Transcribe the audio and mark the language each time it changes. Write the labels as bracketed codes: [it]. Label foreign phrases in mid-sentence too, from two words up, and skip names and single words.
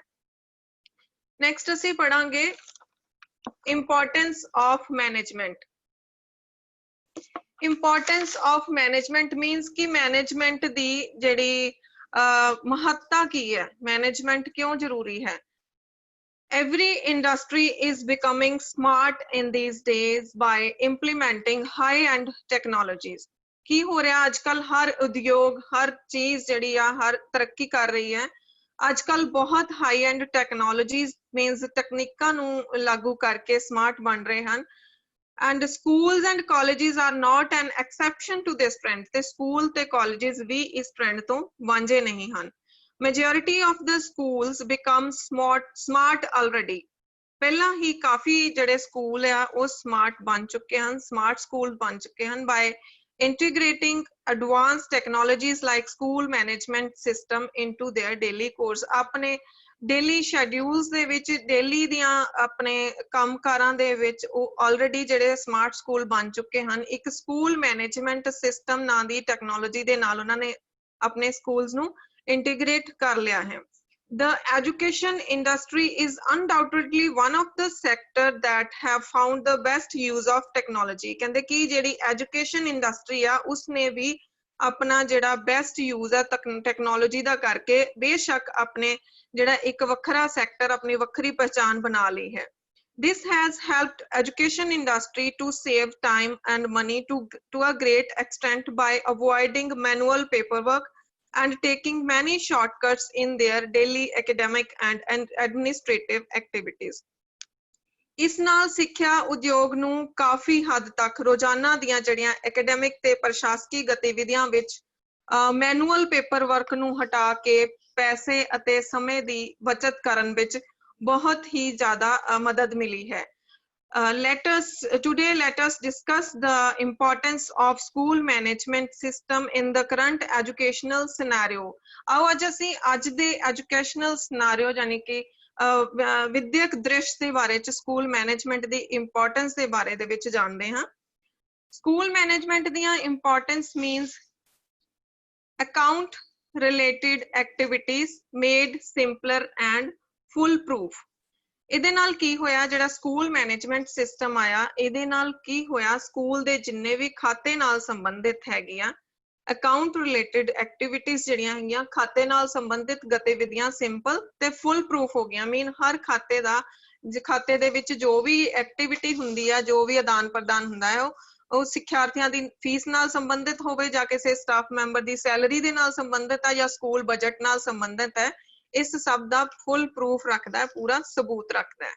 [pa] ਨੈਕਸਟ ਅਸੀਂ ਪੜਾਂਗੇ [en] importance of management. importance of management means [pa] ਕਿ ਮੈਨੇਜਮੈਂਟ ਦੀ ਜਿਹੜੀ ਮਹੱਤਤਾ ਕੀ ਹੈ, ਮੈਨੇਜਮੈਂਟ ਕਿਉਂ ਜ਼ਰੂਰੀ ਹੈ। [en] Every industry is becoming smart in these days by implementing high-end technologies. [pa] ਕੀ ਹੋ ਰਿਹਾ ਅੱਜ ਕੱਲ, ਹਰ ਉਦਯੋਗ, ਹਰ ਚੀਜ਼ ਜਿਹੜੀ ਆ ਹਰ ਤਰੱਕੀ ਕਰ ਰਹੀ ਹੈ। ਅੱਜ ਕੱਲ ਬਹੁਤ [en] high end technologies [pa] ਮੀਨਸ ਤਕਨੀਕਾਂ ਨੂੰ ਲਾਗੂ ਕਰਕੇ ਸਮਾਰਟ ਬਣ ਰਹੇ ਹਨ। [en] and schools and colleges are not an exception to this trend. [pa] ਤੇ ਸਕੂਲ ਤੇ ਕਾਲਜਿਸ ਵੀ ਇਸ ਟ੍ਰੈਂਡ ਤੋਂ ਵਾਂਝੇ ਨਹੀਂ ਹਨ। [en] Majority of the schools become smart already. [pa] ਪਹਿਲਾਂ ਹੀ ਕਾਫੀ ਜਿਹੜੇ ਸਕੂਲ ਆ ਉਹ ਸਮਾਰਟ ਬਣ ਚੁੱਕੇ ਹਨ, [en] smart school [pa] ਬਣ ਚੁੱਕੇ ਹਨ [en] by integrating advanced technologies like school management system into their daily course. [pa] ਆਪਣੇ [en] daily schedules [pa] ਦੇ ਵਿੱਚ, daily ਦੀਆਂ ਆਪਣੇ ਕੰਮਕਾਰਾਂ ਦੇ ਵਿੱਚ ਉਹ already ਜਿਹੜੇ [en] smart school [pa] ਬਣ ਚੁੱਕੇ ਹਨ। ਇੱਕ [en] school management system [pa] ਨਾਂ ਦੀ ਟੈਕਨੋਲੋਜੀ ਦੇ ਨਾਲ ਉਹਨਾਂ ਨੇ ਆਪਣੇ ਸਕੂਲਸ ਨੂੰ integrate ਕਰ ਲਿਆ ਹੈ। [en] The education industry is undoubtedly one of the sector that have found the best use of technology. [pa] ਕਹਿੰਦੇ ਕਿ ਜਿਹੜੀ [en] education industry [pa] ਆ ਉਸਨੇ ਵੀ ਆਪਣਾ ਜਿਹੜਾ [en] best use [pa] ਹੈ ਟੈਕਨੋਲੋਜੀ ਦਾ ਕਰਕੇ ਬੇਸ਼ੱਕ ਆਪਣੇ ਜਿਹੜਾ ਇੱਕ ਵੱਖਰਾ ਸੈਕਟਰ, ਆਪਣੀ ਵੱਖਰੀ ਪਹਿਚਾਣ ਬਣਾ ਲਈ ਹੈ। [en] This has helped education industry to save time and money to a great extent by avoiding manual paperwork and taking many shortcuts in their daily academic and administrative activities. [pa] ਇਸ ਨਾਲ ਸਿੱਖਿਆ ਉਦਯੋਗ ਨੂੰ ਕਾਫੀ ਹੱਦ ਤੱਕ ਰੋਜ਼ਾਨਾ ਦੀਆਂ ਜਿਹੜੀਆਂ ਐਕੈਡੈਮਿਕ ਤੇ ਪ੍ਰਸ਼ਾਸਕੀ ਗਤੀਵਿਧੀਆਂ ਵਿੱਚ [en] manual paper work [pa] ਨੂੰ ਹਟਾ ਕੇ ਪੈਸੇ ਅਤੇ ਸਮੇਂ ਦੀ ਬਚਤ ਕਰਨ ਵਿੱਚ ਬਹੁਤ ਹੀ ਜ਼ਿਆਦਾ ਮਦਦ ਮਿਲੀ ਹੈ। [en] Today let us discuss the importance of school management system in the current educational scenario. [pa] ਆਓ ਅੱਜ ਅਸੀਂ ਅੱਜ ਦੇ [en] educational scenario [pa] ਯਾਨੀ ਕਿ ਵਿਦਿਅਕ ਦ੍ਰਿਸ਼ ਦੇ ਬਾਰੇ ਚ [en] school management [pa] ਦੀ ਇੰਪੋਰਟੈਂਸ ਦੇ ਬਾਰੇ ਦੇ ਵਿੱਚ ਜਾਣਦੇ ਹਾਂ। [en] school management ਦੀਆਂ ਇੰਪੋਰਟੈਂਸ means account related activities made simpler and foolproof. [pa] ਇਹਦੇ ਨਾਲ ਕੀ ਹੋਇਆ, ਜਿਹੜਾ [en] school management system [pa] ਆਇਆ ਇਹਦੇ ਨਾਲ ਕੀ ਹੋਇਆ, ਸਕੂਲ ਦੇ ਜਿੰਨੇ ਵੀ ਖਾਤੇ ਨਾਲ ਸੰਬੰਧਿਤ ਹੈਗੀਆਂ [en] account related activities [pa] ਜਿਹੜੀਆਂ ਹੈਗੀਆਂ, ਖਾਤੇ ਨਾਲ ਸੰਬੰਧਿਤ ਗਤੀਵਿਧੀਆਂ ਸਿੰਪਲ ਤੇ [en] fool proof [pa] ਹੋ ਗਈਆਂ। ਮੀਨ ਹਰ ਖਾਤੇ ਦਾ, ਖਾਤੇ ਦੇ ਵਿੱਚ ਜੋ ਵੀ ਐਕਟੀਵਿਟੀ ਹੁੰਦੀ ਆ, ਜੋ ਵੀ ਆਦਾਨ ਪ੍ਰਦਾਨ ਹੁੰਦਾ ਹੈ ਉਹ ਸਿੱਖਿਆਰਥੀਆਂ ਦੀ ਫੀਸ ਨਾਲ ਸੰਬੰਧਿਤ ਹੋਵੇ ਜਾਂ ਕਿਸੇ [en] staff member [pa] ਦੀ ਸੈਲਰੀ ਦੇ ਨਾਲ ਸੰਬੰਧਿਤ ਹੈ ਜਾਂ [en] school budget [pa] ਨਾਲ ਸੰਬੰਧਿਤ ਹੈ, ਇਸ ਸਭ ਦਾ [en] fool proof [pa] ਰੱਖਦਾ ਹੈ, ਪੂਰਾ ਸਬੂਤ ਰੱਖਦਾ ਹੈ।